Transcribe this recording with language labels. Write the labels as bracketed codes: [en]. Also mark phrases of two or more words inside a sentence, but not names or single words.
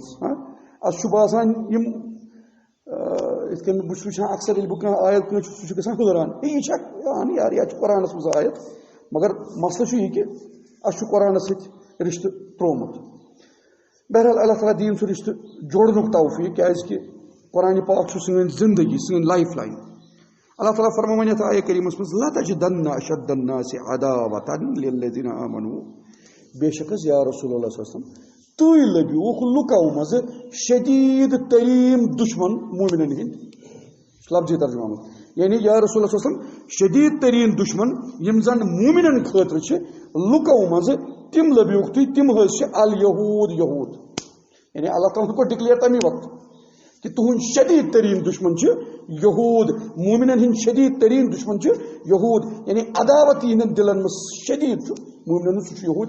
[ks] اَسہِ چھُ باسان یِم یِتھ کٔنۍ بہٕ چھُس وٕچھان اکثر ییٚلہِ بہٕ کانٛہہ آیت کٲنٛسہِ سُہ چھُ گژھان حٲران، یہِ چھا اہن یار یہِ چھُ قرآنس منٛز آیت. مگر مسلہٕ چھُ یہِ کہ اَسہِ چھُ قرآنس سۭتۍ رِشتہٕ ترٛوومُت. بہرحال اللہ تعالیٰ دِیِن سُہ رِشتہٕ جوڑنُک توفیٖق، کیٛازِ کہ قرآن پاک چھُ سٲنۍ زندگی، سٲنۍ [en] life line. [ks] اللہ تعالیٰ فرماوان یتھ آیت کریٖمس منٛز: [ar] لتجدن اشد الناس عداوة للذین آمنوا. [ks] بے شک حظ [ar] یا رسول اللہ صلی اللہ علیہ وسلم [ks] تُہۍ لبیوُکھ لُکو منٛزٕ شدیٖد تریٖن دُشمن مومنن ہٕنٛدۍ. لفظی ترجمہ منٛز یعنی [ar] یا رسول اللہ صلی اللہ علیہ وسلم [ks] شدیٖد تریٖن دُشمن یِم زن مومنن خٲطرٕ چھِ لُکو منٛزٕ تِم لبیوُکھ تُہۍ، تِم حظ چھِ الیہوٗد یہوٗد. یعنی اللہ تعالیٰ کوٚر ڈِکلیئر تمی وقتہٕ کہ تُہُنٛد شدیٖد تریٖن دُشمن چھِ یہوٗد. مومنن ہٕنٛدۍ شدیٖد تریٖن دُشمن چھِ یہوٗد. یعنی عداوت یِہنٛدٮ۪ن دِلن منٛز شدیٖد چھُ مومنن ہُنٛد، سُہ چھُ یہوٗد.